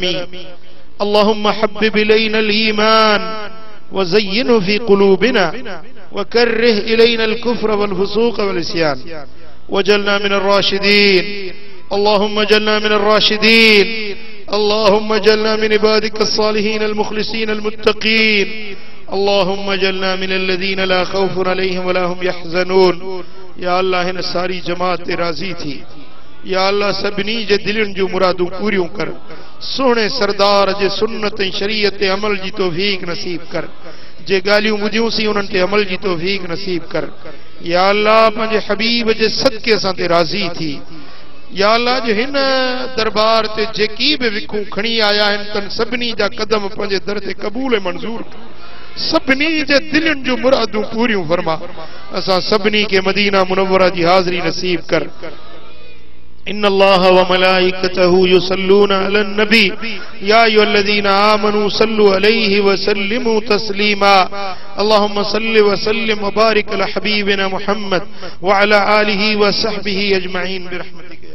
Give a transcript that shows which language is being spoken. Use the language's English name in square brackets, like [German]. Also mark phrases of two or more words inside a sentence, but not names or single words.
[Arabic] اللهم حبب إلينا الإيمان وزينه في قلوبنا وكره إلينا الكفر والفسوق والعصيان وجعلنا من الراشدين. اللهم اجعلنا من الراشدين. اللهم اجعلنا من عبادك الصالحين المخلصين المتقين. اللهم اجعلنا من الذين لا خوف عليهم ولا هم يحزنون. [Sindhi] या अल्लाह हिन सारी जमात राज़ी थी। या अल्लाह सभिनी जे दिलनि जूं मुरादूं पूरियूं कर। सोने सरदार जे सुन्नत ऐं शरीयत ते अमल जी तौफीक नसीब कर। जे ॻाल्हियूं ॿुधियूंसीं उन्हनि ते अमल जी तौफीक नसीब कर। या अल्लाह पंहिंजे हबीब जे सदके असां ते राज़ी थी। या अल्लाह जो हिन दरबार ते जेकी बि विखूं खणी आया आहिनि तन सभिनी जा कदम पंहिंजे दर ते क़बूल ऐं मंज़ूर कर। सभिनी जे दिलनि जूं मुरादूं पूरियूं फरमा। असां सभिनी के मदीना मुनव्वरा जी हाज़री नसीब कर। [Arabic] إن الله وملائكته يصلون على النبي يا أيها الذين آمنوا صلوا عليه وسلموا تسليما. اللهم صل وسلم وبارك على حبيبنا محمد وعلى آله وصحبه أجمعين برحمتك.